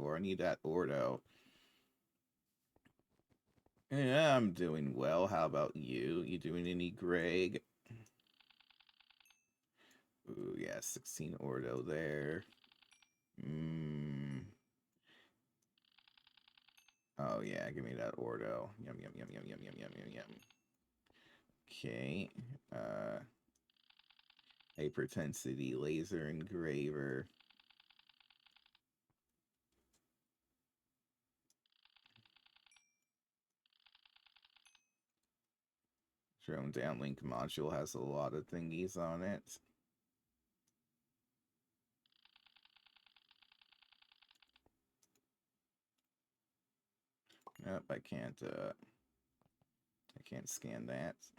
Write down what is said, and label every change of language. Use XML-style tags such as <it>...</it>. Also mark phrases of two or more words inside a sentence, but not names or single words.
<en>I need that Ordo. Yeah, I'm doing well. How about you? You doing any, Greg? Ooh, yeah, 16 Ordo there. Mmm. Oh yeah, give me that Ordo. Yum yum yum yum yum yum yum yum yum. Okay. Hypertensity laser engraver. Drone downlink module has a lot of thingies on it. Nope, I can't scan that.</en>